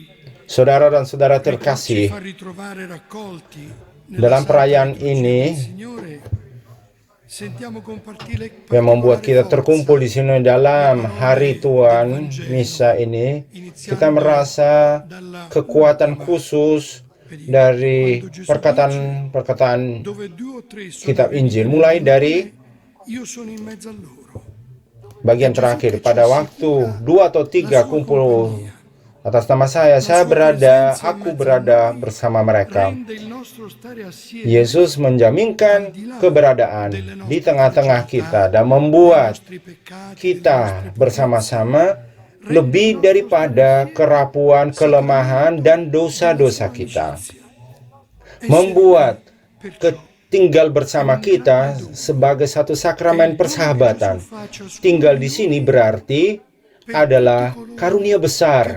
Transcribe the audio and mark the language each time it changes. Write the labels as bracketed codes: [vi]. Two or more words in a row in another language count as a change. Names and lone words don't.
[id] Saudara dan saudara terkasih, [it] fa ritrovare raccolti [id] dalam perayaan ini [it] Signore, sentiamo compartire [id] yang membuat kita terkumpul di sini dalam hari Tuhan, misa ini, kita merasa kekuatan khusus dari perkataan kitab Injil, mulai dari [it] io sono in mezzo a loro. [id] bagian terakhir. Pada waktu 2 atau 3 kumpul Atas nama saya berada, aku berada bersama mereka. [it] rende il nostro stare assieme [id] Yesus menjaminkan keberadaan di tengah-tengah kita dan membuat [it] nostri peccati, [id] kita bersama-sama lebih daripada kerapuan, kelemahan, dan dosa-dosa kita. Membuat tinggal bersama kita sebagai satu sakramen persahabatan. Tinggal di sini berarti adalah karunia besar.